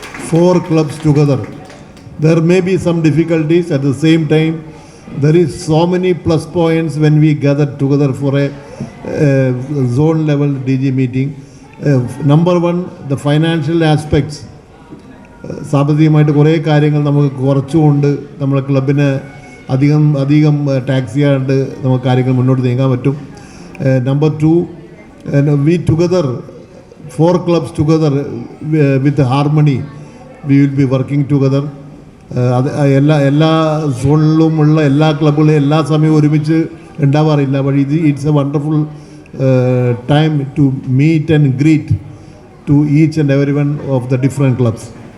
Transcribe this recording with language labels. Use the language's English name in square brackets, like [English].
[English] 4 clubs together. There may be some difficulties at the same time. There is so many plus points when we gather together for a zone level DG meeting. Number one, the financial aspects. [Malayalam] സാമ്പത്തികമായിട്ട് കുറേ കാര്യങ്ങൾ നമുക്ക് കുറച്ചുകൊണ്ട് നമ്മുടെ ക്ലബിന് അധികം tax ചെയ്യാണ്ട് നമുക്ക് കാര്യങ്ങൾ മുന്നോട്ട് നീങ്ങാൻ പറ്റും. [English] Number 2, we together, 4 clubs together with harmony, we will be working together. [Malayalam] അത് എല്ലാ സോണിലുമുള്ള എല്ലാ ക്ലബുകളും എല്ലാ സമയവും ഒരുമിച്ച് ഉണ്ടാവാറില്ല. [English] പക്ഷേ it's a wonderful time to meet and greet to each and every one of the different clubs.